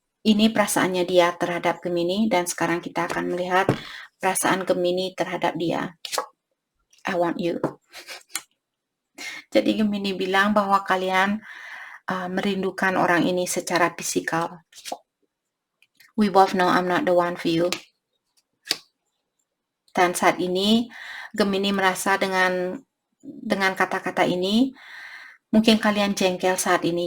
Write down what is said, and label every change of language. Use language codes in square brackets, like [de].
[id] Ini perasaannya dia terhadap Gemini, dan sekarang kita akan melihat perasaan Gemini terhadap dia. [en] I want you. [id] Jadi Gemini bilang bahwa kalian merindukan orang ini secara fisikal. [en] We both know I'm not the one for you. [id] Dan saat ini Gemini merasa dengan kata-kata ini, mungkin kalian jengkel saat ini.